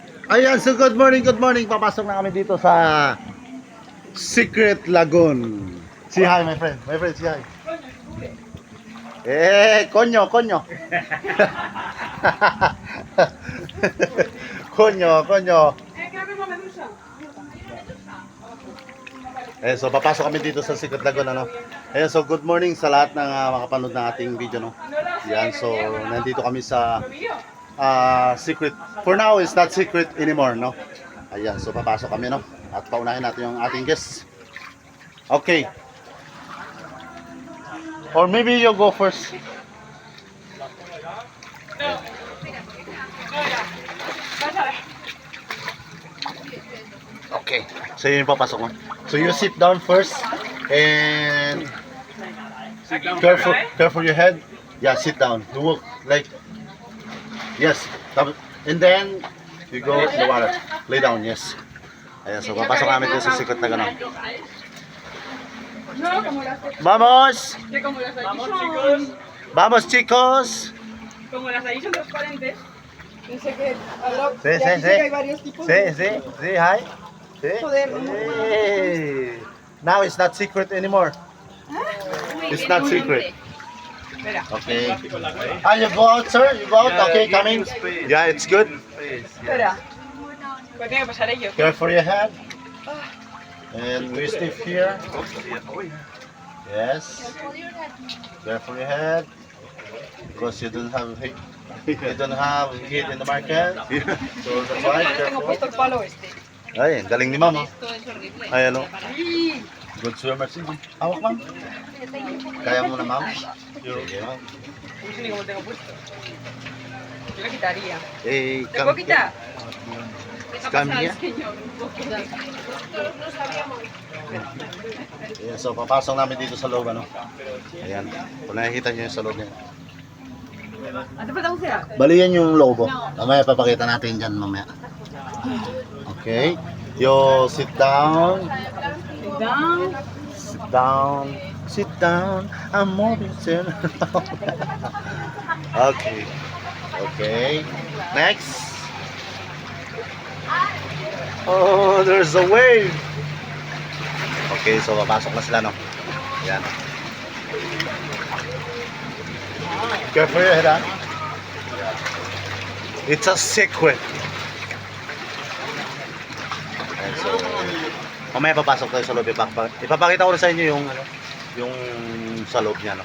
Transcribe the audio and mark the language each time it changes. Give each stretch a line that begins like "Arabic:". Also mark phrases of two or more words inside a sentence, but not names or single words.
Filipino: Ayan,
English: so good morning, good morning.
Filipino: Papasok na kami dito sa Secret Lagoon.
English: Say hi, my friend. My friend, say hi. Konyo, konyo.
Filipino: Konyo, konyo. So papasok kami dito sa Secret Lagoon, ano.
English: So good morning
Filipino: sa lahat ng makapanood ng ating video, no. Yan, so nandito kami sa secret.
English: For now, it's not secret anymore, no.
Filipino: Ayan, so papasok kami, no. At paunahin natin yung ating guests.
English: Okay. Or maybe you go first. Okay.
Filipino: So yun yung papasok mo.
English: So you sit down first and careful your head. Yeah, sit down. You walk like yes. And then you go in the water. Lay down, yes.
Filipino: Ayan, so papasok namin dito sa secret na gano'n.
Spanish: Vamos! Vamos, chicos. Vamos, chicos! Como las ahí son transparentes, dice que Sí, sí, dice sí. que hay varios tipos. Sí, sí, sí, hi. Sí. Joder, no me
English: Hey. Now it's not secret anymore. It's not secret.
Spanish: Espera.
English: Okay. You go out, sir? You go out? Okay, come in. Yeah, it's good.
Spanish: Espera. Pues tiene que pasar ellos.
English: Careful your head. And we stay here. Yes. Careful your head. Because you don't have heat in the market. So that's why,
Spanish: Tengo
English: careful.
Spanish: puesto el palo este.
Filipino: Ay, galing ni mama.
Spanish: Esto es horrible.
Filipino: Ay, ano? ¡Y!
English: Good swimmer,
Filipino: sige. Hawak, ma'am. Kaya mo na, ma'am? Sige, ma'am.
Spanish: No sé ni cómo tengo puesto. Yo lo quitaría. Eh, ¿Te puedo quitar? Cambia. Señor, un poco.
Filipino: Ayan, so papasok namin dito sa loob, ano? Ayan. Kung nakikita nyo yung sa loob niya.
Spanish: ¿Hace falta bucear?
Filipino: Bali yan yung lobo. Mamaya papakita natin dyan mamaya.
English: Okay. You sit down. Down. Sit down. Sit down. I'm moving soon. Okay. Okay. Next. Oh, there's a wave.
Filipino: Okay, so papasok na sila, no? Yan.
English: Careful your head, ha? It's a secret.
Filipino: Ayan, so, mamaya papasok tayo sa loob. Ipapakita ko rin sa inyo yung sa loob niya, no?